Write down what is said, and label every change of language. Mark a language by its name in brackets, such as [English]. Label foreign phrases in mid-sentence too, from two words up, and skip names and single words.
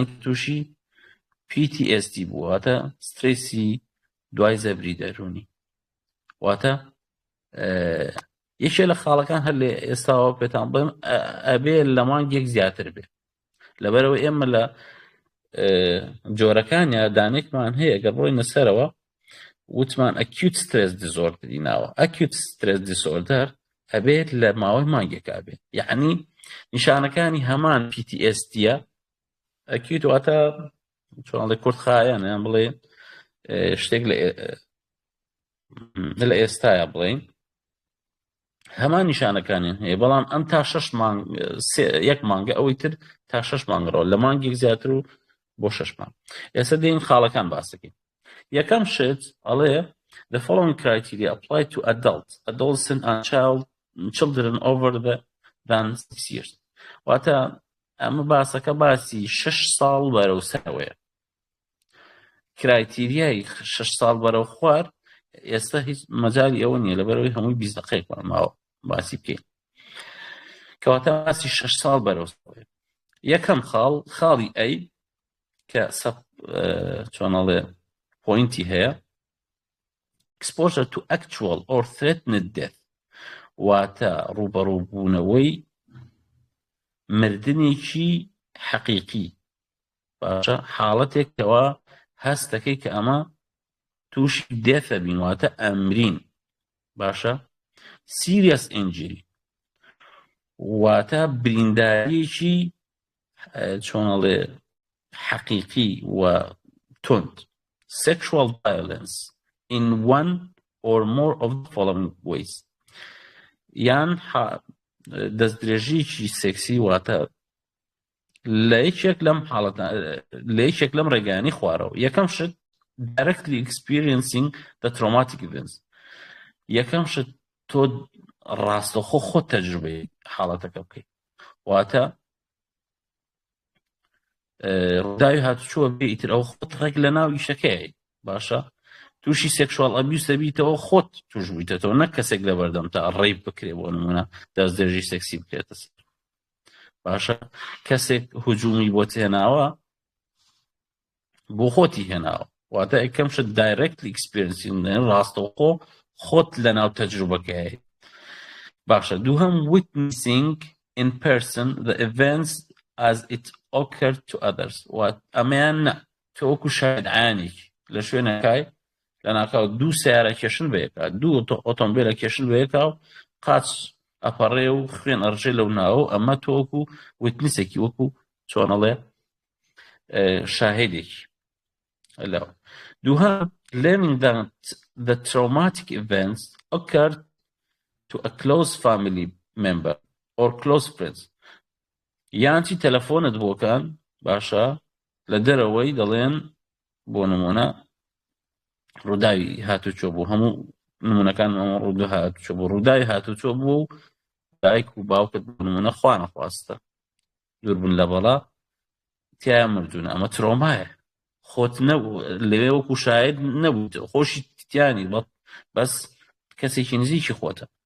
[Central Kurdish] تووشی PTSD بووە واتە سترێسی دوای زەبری دەرونی واتە یەکێ لە خاڵەکان هەر لێ ئێستاوە پێتان بڵێم ئەبێ لە مانگێک زیاتر بێ لەبەرەوە ئێمە لە جۆرەکانیا دانێکمان هەیە گەر بڕۆینە سەرەوە وتمان [English] acute stress disorder [Central Kurdish] ناوە [English] acute stress disorder [Central Kurdish] ئەبێت لە ماوەی مانگێکا بێت یعنی نیشانەکانی هەمان PTSD-ە acute واتە چۆن لە کورتخایەن یان بڵێ شتێک لە ئێستایە بڵێن هەمان نیشانەکانیان هەیە بەڵام ئەم تا 6 مانگ یەک مانگە ئەوەی تر تا 6 مانگڕەوە لە مانگێک زیاتر و بۆ 6 مانگ ئێستا دێین خاڵەکان باسەکەین یەکەم شت ئەڵێ [English] the following criteria apply to adolescent and children over than 6 years [Central Kurdish] واتە ئەمە باسەکە باسی 6 ساڵ بەرەو سەرەوەیە کرایتیریای 6 ساڵ بەرەو خوار ئێستا هیچ مەجای ئەوە نییە لەبەرەوەی هەمووی 20 دقیقمان ماوە باسی بکەین کەواتە باسی 6 ساڵ بەرەو سەرەوەیە یەکەم خاڵی ئەی کە چۆنەڵێ پۆینتی هەیە [English] exposure to actual or threatened death [Central Kurdish] واتە ڕوبەڕووبوونەوەی مردنێکی حەقیقی باشە حاڵەتێکەوە هەستەکەی کە ئەمە تووشی دێفە بین واتە ئەمرین باشە [English] serious injury [Central Kurdish] واتە برینداریەکی چۆنەڵێ حەقیقی و تند [English] sexual violence in one or more of the following ways [Central Kurdish] یان دەستدرێژیی سێکسی واتە لە یەکێک لەم حاڵەتە لە یەکێک لەم ڕێگانی خوارەوە یەکەم شت [English] directly experiencing the traumatic events [Central Kurdish] یەکەم شت تۆ ڕاستەخۆ خۆت تەجروبەی حاڵەتەکە بکەیت واتە ڕووداوی هاتوچووە بێ ئیتر ئەو خۆت ڕێک لە ناو ئیشەکەی باشە تو تووشی [English] sexual abuse [Central Kurdish] دەبیتەوە خۆت توش بوویتەوە نەک کەسێک لە بەردەم تا ڕێیب بکرێ بۆ نمونە دەست دێژی سێکسی بکرێتە سەر باشە کەسێک هجوومی بۆ هێناوە بۆ خۆتی هێناوە واتە ئەکەم شت [English] directly experience [Central Kurdish] ڕاستەوخۆ خۆت لە ناو تەجروبەکەی باشە دووهەم [English] witnessing in person the events as it occurred to others [Central Kurdish] ئەمەیان نە تۆ وەکو شاهد عینێکی لە شوێنەکەی لە ناکاو دوو سیارە کێشن بەیەکە دوو ئۆتۆمبیلە کێشن بەیەکە و قاچ ئەپەڕێ و خوێن ئەڕژێ لەو ناوە ئەمە تۆ وەکو ویتنسێکی وەکو چۆنەڵێ شاهدێکی لەو دووهەم [English] learning that the traumatic events occurred to a close family member or close friends [Central Kurdish] یانچی تەلەفۆنت بۆکان باشە لە دەرەوەی دەڵێن بۆ نمونە ڕووداوی هاتوچۆ بوو هەموو نمونەکان ڕووداو هاتوچۆ بوو ڕووداوی هاتوچۆ بوو دایک و باوکت بۆ نمونە خوا نەخواستە دووربوون لە بەڵا تیا مردوونە ئەمە ترۆمایە خۆت نەبوو لەوێ وەکو شاید نەبوو خۆشی تیانی بەس کەسێکی نزیکی خۆتە